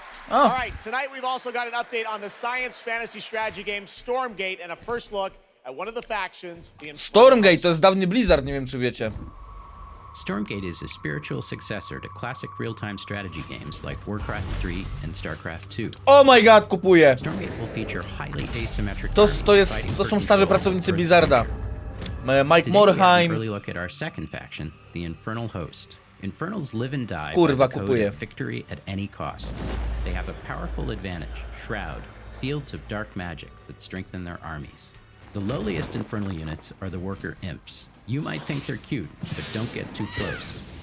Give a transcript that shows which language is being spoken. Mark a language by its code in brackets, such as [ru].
[en] All right, tonight we've also got an update on the science fantasy strategy game Stormgate and a first look at one of the factions, the [pl] Stormgate to jest dawny Blizzard, nie wiem czy wiecie. [en] Stormgate is a spiritual successor to classic real-time strategy games like Warcraft 3 and Starcraft 2. Oh my god, [pl] kupuję! [en] Stormgate will feature highly asymmetric [pl] To są starzy pracownicy Blizzarda. Mike Morhaime. [en] Early look at our second faction, the Infernal Host. Infernals live and die [pl] Kurwa, [en] by the code of victory at any cost. They have a powerful advantage, Shroud, fields of dark magic that strengthen their armies. The lowliest Infernal units are the Worker Imps. You might think they're cute, but don't get too close.